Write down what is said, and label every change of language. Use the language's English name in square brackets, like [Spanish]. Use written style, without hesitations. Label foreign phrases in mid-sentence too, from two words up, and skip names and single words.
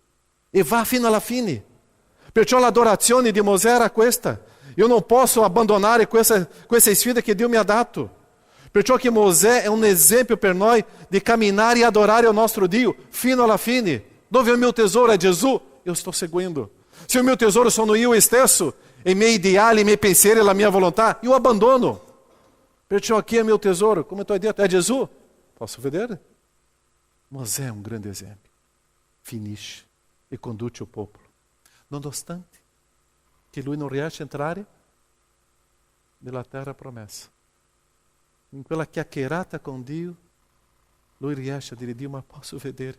[Italian] E va fino alla fine. Perciò l'adorazione di Mosè era questa. Io non posso abbandonare questa sfida che Dio mi ha dato. Perciò che Mosè è un esempio per noi di camminare e adorare o nostro Dio fino alla fine. Dove il mio tesoro è Gesù, [Portuguese] eu estou seguindo. Se o meu tesouro [Italian] sono io stesso, e miei ideali, i miei pensieri, la mia volontà, io abbandono. [Portuguese] Perciò aqui é meu tesouro, [Italian] come tu hai detto, è Gesù. Posso vedere? Mosè è un grande esempio. Finisce e conduce il popolo. Nonostante che lui non riesce a entrare nella terra promessa. In quella chiacchierata con Dio, lui riesce a dire, Dio, ma posso vedere?